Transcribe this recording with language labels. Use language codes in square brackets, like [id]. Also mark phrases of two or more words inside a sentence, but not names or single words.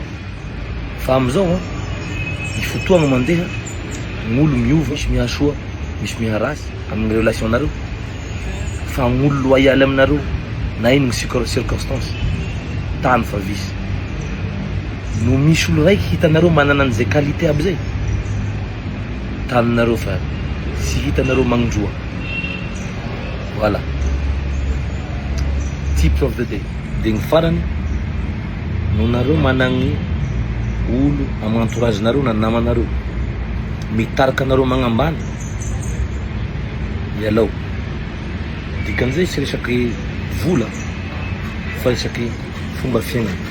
[mg] Fa amizao ny fotoagna mandeha, ny olo miova, misy mihasoa, misy miharasy amin'ny relation nareo, fa ny olo loyaly aminareo na ino ny circonstance tany fa visy. No misy olo raiky hitanareo manana an'izay qualité aby zay, taninareo fa sy hitanareo magnindroa. Voilà, [en] tips of the day. [mg] Dia ny farany, no nareo managny olo amin'ny entourage nareo na namanareo mitarika anareo magnambany, ialao. Dikan'izay tsy resaky vola fa resaky fomba fiainana.